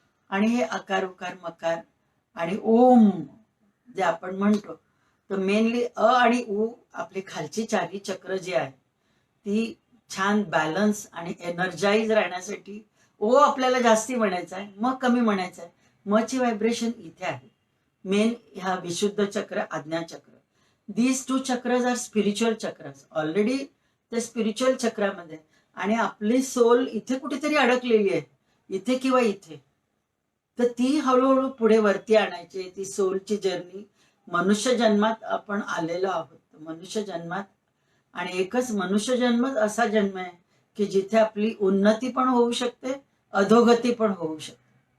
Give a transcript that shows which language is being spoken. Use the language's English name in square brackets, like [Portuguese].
[Marathi] आणि हे आकार उकार मकार आणि ओम जे आपण म्हणतो, तर मेनली अ आणि उ आपली खालची चारी चक्र जी आहे ती छान बॅलन्स आणि एनर्जाईज राहण्यासाठी. ओ आपल्याला जास्ती म्हणायचं आहे, म कमी म्हणायचं आहे. मची व्हायब्रेशन इथे आहे. मेन ह्या विशुद्ध चक्र, आज्ञा चक्र, [English] These two chakras are spiritual chakras. [Marathi] Already ते स्पिरिच्युअल चक्रामध्ये. आणि आपली सोल इथे कुठेतरी अडकलेली आहे, इथे किंवा इथे. तर ती हळूहळू पुढे वरती आणायची, ती सोलची जर्नी. मनुष्य जन्मात आपण आलेलो आहोत, मनुष्य जन्मात. आणि एकच मनुष्य जन्मच असा जन्म आहे की जिथे आपली उन्नती पण होऊ शकते, अधोगती पण होऊ शकते.